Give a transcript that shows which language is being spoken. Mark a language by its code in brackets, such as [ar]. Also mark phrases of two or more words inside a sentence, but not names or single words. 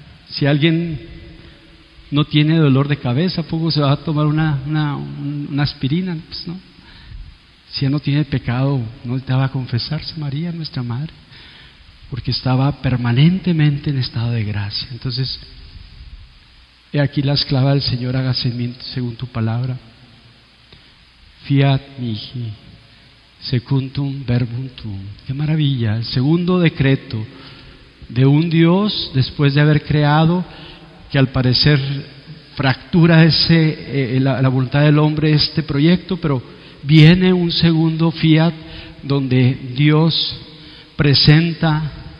[es] Si alguien no tiene dolor de cabeza, ¿poco se va a tomar una aspirina? Pues no. Si ella no tiene pecado, no necesitaba confesarse María, nuestra madre, porque estaba permanentemente en estado de gracia. Entonces, he aquí la esclava del Señor, hágase en mí según tu palabra. [la] Fiat mihi, secundum verbum tuum. [es] Qué maravilla, el segundo decreto de un Dios después de haber creado, que al parecer fractura la voluntad del hombre, este proyecto, pero viene un segundo fiat donde Dios presenta